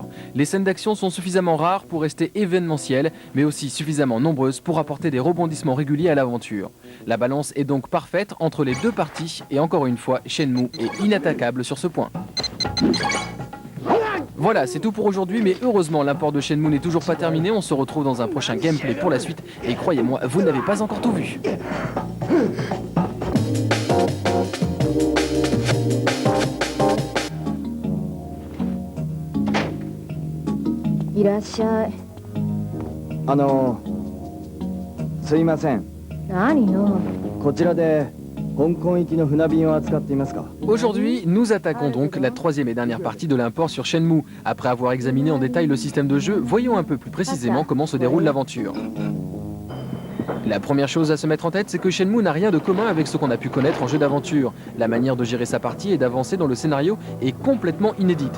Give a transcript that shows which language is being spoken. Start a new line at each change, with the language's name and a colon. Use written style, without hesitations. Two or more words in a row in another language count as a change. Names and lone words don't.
French: Les scènes d'action sont suffisamment rares pour rester événementielles, mais aussi suffisamment nombreuses pour apporter des rebondissements réguliers à l'aventure. La balance est donc parfaite entre les deux parties, et encore une fois, Shenmue est inattaquable sur ce point. Voilà, c'est tout pour aujourd'hui, mais heureusement, l'import de Shenmue n'est toujours pas terminé. On se retrouve dans un prochain gameplay pour la suite, et croyez-moi, vous n'avez pas encore tout vu.
Japanese: いらっしゃい。すいません。何よ。こちらで香港行きの船便を扱っていますか？
French: Aujourd'hui, nous attaquons donc la troisième et dernière partie de l'import sur Shenmue. Après avoir examiné en détail le système de jeu, voyons un peu plus précisément comment se déroule l'aventure. La première chose à se mettre en tête, c'est que Shenmue n'a rien de commun avec ce qu'on a pu connaître en jeu d'aventure. La manière de gérer sa partie et d'avancer dans le scénario est complètement inédite.